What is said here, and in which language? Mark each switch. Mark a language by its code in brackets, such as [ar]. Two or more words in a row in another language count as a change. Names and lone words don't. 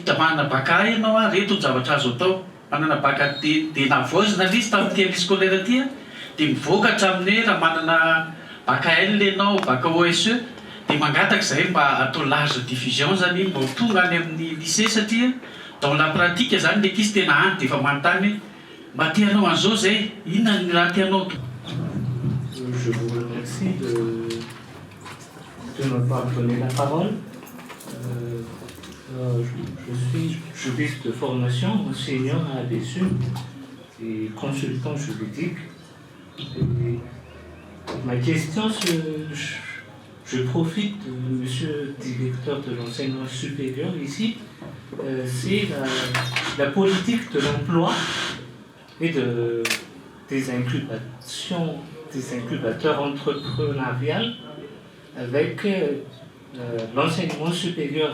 [mg] manana baka ianao reto ny zavatra azo atao, manana baka dia navoazina liste tamin'ity [fr] année scolaire [mg] ty dia mivoaka hatramin'ny hoe raha manana baka L ianao, baka OSE, dia mangataka izay mba atao [fr] large diffusion [mg] zany mba ho tonga any amin'ny lycée satria [fr] dans la pratique [mg] zany le kisy tena any dia efa manontany mba tianao an'izao zay, inona ny raha tianao. [fr] Je vous remercie de m'avoir donné la parole. Je suis juriste de formation, enseignant à l'ESUM et consultant juridique. Et ma question, je profite de monsieur le directeur de l'enseignement supérieur ici, c'est la politique de l'emploi et des incubateurs entrepreneuriales avec l'enseignement supérieur.